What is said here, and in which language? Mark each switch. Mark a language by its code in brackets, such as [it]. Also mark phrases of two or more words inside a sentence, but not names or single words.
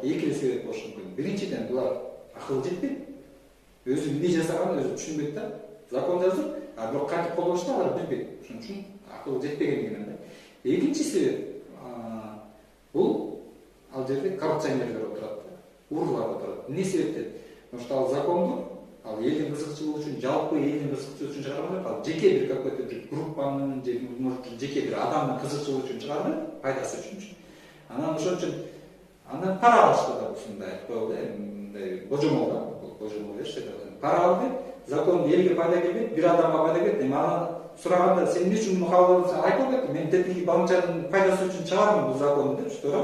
[ky] Экиге себеп болушу мүмкүн. Биринчиден булар акыл жетпейт. Өзү эмне жасаганын өзү түшүнбөйт да. Закон жазып, бирок кантип колдонушты алар билбейт. Ошон үчүн акыл жетпегендигинен да. Экинчи себеп бул ал жерде коррупционерлер отурат да. Урлар отурат. Эмне себептен? [ru] Потому что [ky] ал законду ал элдин кызыкчылыгы үчүн, жалпы элдин кызыкчылыгы үчүн чыгарган, ал жеке бир какой-то бир группанын же может жеке бир адамдын кызыкчылыгы үчүн чыгарган, пайдасы үчүн. Анан ошон үчүн андан пара алышты да ушундай коелду, мындай божомол да, божомол беришти да. Пара алды, закон элге пайда келбейт, бир адамга пайда келет. Эми анан сураганда сен эмне үчүн муну кабыл алдың? Айтып кетти, мен тетиги балынчанын пайдасы үчүн чыгардым бул законду деп, туура.